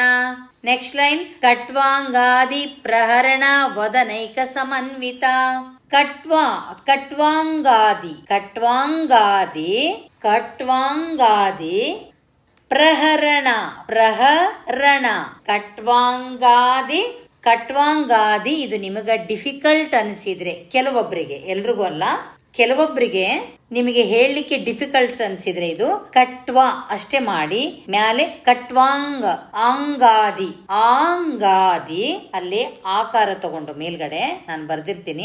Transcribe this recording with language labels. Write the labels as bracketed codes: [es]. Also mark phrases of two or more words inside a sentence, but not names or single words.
[en] next line. [sa] ಕಟ್ವಾಂಗಾದಿ ಪ್ರಹರಣ ವದನೈಕ ಸಮನ್ವಿತ. ಕಟ್ವಾಂಗಾದಿ, ಕಟ್ವಾಂಗಾದಿ, ಕಟ್ವಾಂಗಾದಿ ಪ್ರಹರಣ, ಪ್ರಹರಣ. ಕಟ್ವಾಂಗಾದಿ, ಕಟ್ವಾಂಗಾದಿ [kn] ಇದು ನಿಮಗೆ ಡಿಫಿಕಲ್ಟ್ ಅನಿಸಿದ್ರೆ ಕೆಲವೊಬ್ಬರಿಗೆ, ಎಲ್ರಿಗೂ ಅಲ್ಲ, ಕೆಲವೊಬ್ಬರಿಗೆ ನಿಮಗೆ ಹೇಳಲಿಕ್ಕೆ ಡಿಫಿಕಲ್ಟ್ ಅನ್ಸಿದ್ರೆ ಇದು ಕಟ್ವಾ ಅಷ್ಟೇ ಮಾಡಿ ಮ್ಯಾಲೆ ಕಟ್ವಾಂಗ ಅಂಗಾದಿ ಆಂಗಾದಿ ಅಲ್ಲೇ ಆಕಾರ ತಗೊಂಡು ಮೇಲ್ಗಡೆ ನಾನು ಬರ್ದಿರ್ತೀನಿ.